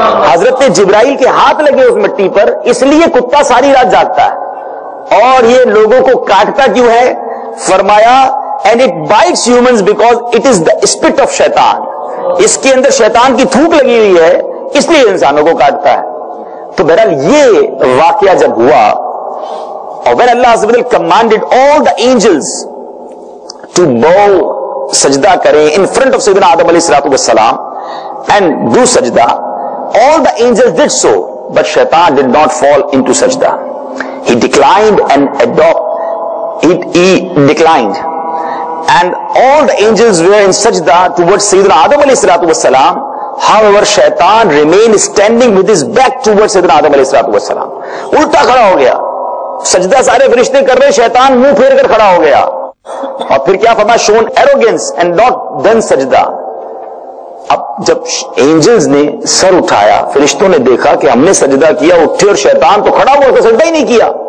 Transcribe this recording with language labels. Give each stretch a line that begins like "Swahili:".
Hindi: हजरत जिब्राइल के हाथ लगे उस मिट्टी पर, इसलिए कुत्ता सारी रात जागता है. और ये लोगों को काटता क्यों है?
English: फरमाया and it bites humans because it is the spit of शैतान.
Hindi: इसके अंदर शैतान की थूक लगी हुई है, इसलिए इंसानों को काटता है.
English: तो बहरहाल ये वाकया जब हुआ, और when Allah Azza wa Jalla commanded all the angels to bow, sajda करें in front of Sayyidina Adam alayhi salatu wassalam and do sajda, all the angels did so, but shaitan did not fall into sajda. He declined and he declined. And all the angels were in sajda towards Sayyidina Adam alayhi salatu wassalam. However, shaitan remained standing with his back towards Sayyidina Adam alayhi salatu wassalam.
Hindi: उल्टा खड़ा हो गया. सजदा सारे फरिश्ते कर रहे, शैतान मुंह फेर कर खड़ा हो गया. और फिर क्या फरमाया?
English: shown arrogance and not done sajda.
Hindi: अब जब एंजल्स ने सर उठाया, फरिश्तों ने देखा कि हमने सजदा किया, उठे और शैतान तो खड़ा हुआ, तो सजदा ही नहीं किया.